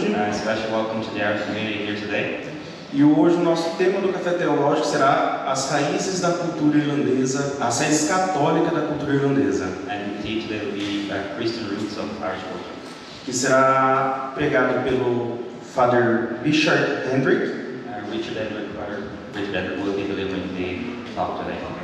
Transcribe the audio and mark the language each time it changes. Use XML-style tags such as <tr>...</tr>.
<en>a special welcome to the Irish community here today.</en> <pt>E hoje o nosso tema do Café Teológico será as raízes da cultura irlandesa, as raízes católicas da cultura irlandesa.</pt> <en>And indeed today will be Christian roots of Irish culture.</en> <pt>Que será pregado pelo Father Richard Hendrick.</pt> <en>Richard Hendrick will be delivering the talk today.</en>